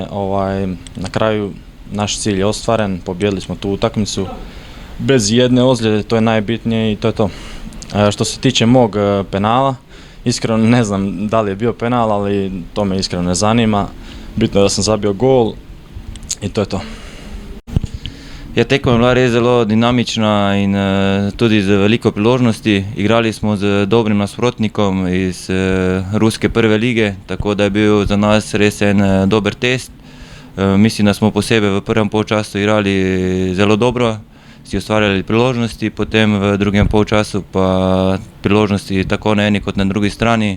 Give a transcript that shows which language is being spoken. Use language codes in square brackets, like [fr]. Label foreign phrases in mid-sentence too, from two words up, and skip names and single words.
[hr] Na kraju naš cilj je ostvaren, pobijedili smo tu utakmicu bez jedne ozljede, to je najbitnije i to je to. Što se tiče mog penala, iskreno ne znam da li je bio penal, ali to me iskreno ne zanima. Bitno je da sam zabio gol in to je to. [sl] Ja, tekma je bila res zelo dinamična in tudi z veliko priložnosti. Igrali smo z dobrim nasprotnikom iz ruske prve lige, tako da je bil za nas res en dober test. Mislim, da smo posebej v prvem polčasu igrali zelo dobro, si ustvarjali priložnosti, potem v drugem polčasu pa priložnosti tako na eni kot na drugi strani.